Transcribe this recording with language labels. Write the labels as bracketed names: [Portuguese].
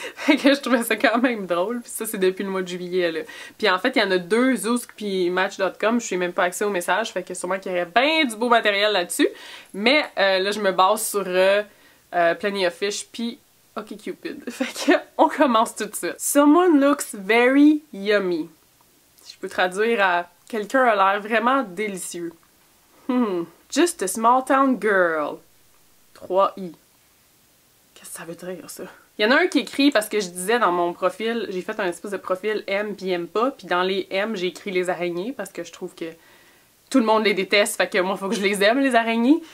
[French] Fait que je trouvais ça quand même drôle. Puis ça, c'est depuis le mois de juillet, là. Puis en fait, il y en a 2, Zoosk puis Match.com. Je suis même pas accès aux messages. Fait que sûrement qu'il y aurait bien du beau matériel là-dessus. Mais là, je me base sur Plenty of Fish puis OkCupid. Fait que on commence tout de suite. [English] Someone looks very yummy. [French] Je peux traduire à quelqu'un a l'air vraiment délicieux. [English] Just a small town girl. [French] 3i. Qu'est-ce que ça veut dire ça? Il y en a un qui écrit parce que je disais dans mon profil, j'ai fait un espèce de profil aime puis aime pas, puis dans les aime j'ai écrit les araignées parce que je trouve que tout le monde les déteste, fait que moi faut que je les aime les araignées.